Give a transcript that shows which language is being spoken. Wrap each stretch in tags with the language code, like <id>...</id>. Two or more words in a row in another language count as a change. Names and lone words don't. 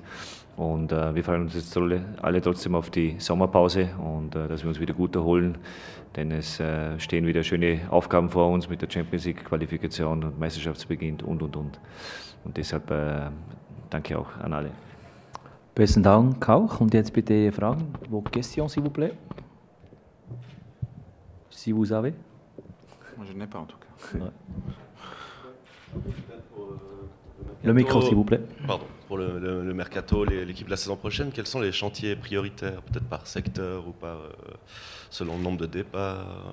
<de>Und wir freuen uns jetzt alle trotzdem auf die Sommerpause und dass wir uns wieder gut erholen, denn es stehen wieder schöne Aufgaben vor uns mit der Champions League Qualifikation und Meisterschaftsbeginn und. Und deshalb danke auch an alle. Besten Dank auch. Und jetzt bitte Fragen.</de> <fr>Vos questions, s'il vous plaît. Si vous avez. Moi, je n'ai pas en tout cas. Ouais. Le micro, s'il vous plaît. Pardon. Pour le mercato, l'équipe de la saison prochaine, quels sont les chantiers prioritaires, peut-être par secteur ou par selon le nombre de départs?</fr>